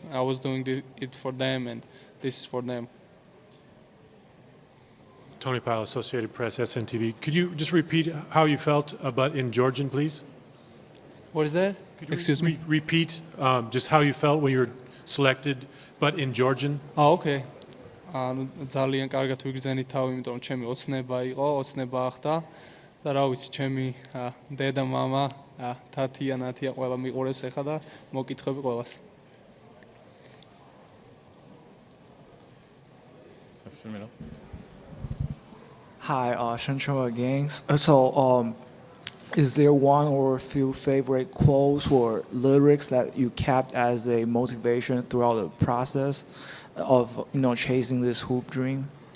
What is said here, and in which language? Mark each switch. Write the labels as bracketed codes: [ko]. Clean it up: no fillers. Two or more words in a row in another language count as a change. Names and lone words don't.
[en] I was doing it for them, and this is for them. Tony Powell, Associated Press, SNTV. Could you just repeat how you felt about in Georgian, please? What is that? Excuse me? Repeat just how you felt when you were selected, but in Georgian? Oh, okay. [ka] ძალიან კარგად ვიგრძენი თავი, იმიტომ რომ ჩემი ოცნება იყო, ოცნება ახდა და რა ვიცი, ჩემი დედა, მამა, თათია, ნათია ყველა მიყურებს ახლა და მოკითხები ყველას. [en] Hi, Shancho again. So, is there one or a few favorite quotes or lyrics that you kept as a motivation throughout the process of chasing this hoop dream?